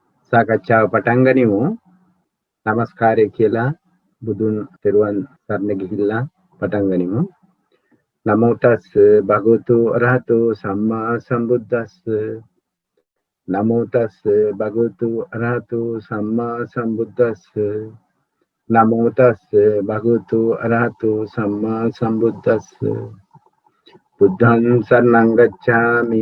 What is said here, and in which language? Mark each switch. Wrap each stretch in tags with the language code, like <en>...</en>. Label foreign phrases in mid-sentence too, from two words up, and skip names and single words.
<si>සාකච්ඡාව පටන් ගනිමු. නමස්කාරය කියලා බුදුන් තෙරුවන් සරණ ගිහිල්ලා පටන් ගනිමු.</si> <pi>නමෝ තස් භගවතු අරහතෝ සම්මා සම්බුද්දස්ස. නමෝ තස් භගවතු අරහතෝ සම්මා සම්බුද්දස්ස. නමෝ තස් භගවතු අරහතෝ සම්මා සම්බුද්දස්ස. බුද්ධං සරණං ගච්ඡාමි.</pi>